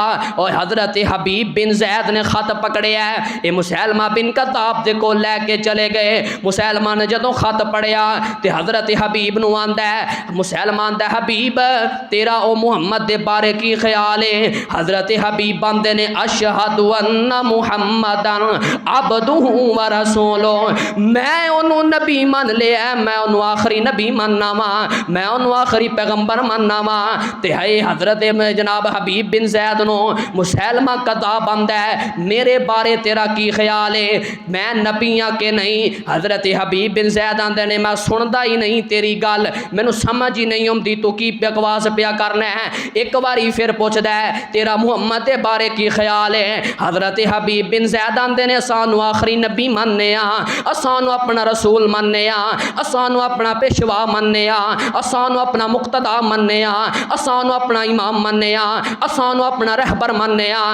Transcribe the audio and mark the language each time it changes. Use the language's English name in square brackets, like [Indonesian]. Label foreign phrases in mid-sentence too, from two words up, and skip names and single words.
[Punjabi] اور حضرت حبیب بن زید نے خط پکڑیا ہے، یہ مسیلمہ بن کذاب دے کول لے کے چلے گئے. مسیلمہ نے جدوں خط پڑھیا تے حضرت حبیب نوں آندا ہے، مسیلمہ آندا حبیب تیرا او محمد دے بارے کی خیال ہے. حضرت حبیب آندے نے [Arabic] أشهد أن محمدا عبده ورسوله, [Punjabi] میں اونہوں نبی من لیا، میں اونہوں آخری نبی منناں وا، میں اونہوں آخری پیغمبر منناں وا, मैं उन्हों आखिरी पैगंबर मानना वा। تے ہے حضرت جناب حبیب بن زید نوں مسیلمہ کذاب آندا ہے، میرے بارے تیرا کی خیال ہے، میں نبی ہاں کہ نہیں. حضرت حبیب بن زید آندے نے میں سندا ہی نہیں تیری گل، مینوں سمجھ ہی نہیں آتی تو کی بکواس پیا کرنا ہے. اک واری پھر پچھدا ہے تیرا محمد کے بارے کی خیال ہے. حضرت حبیب بن زید آندے نے سانوں آخری نبی مننے آ، سانوں اپنا رسول مننے آ، سانوں اپنا پیشوا مننے آ، سانوں اپنا مقتدا مننے آ، سانوں اپنا امام مننے آ، سانوں اپنا رہبر مننے آ.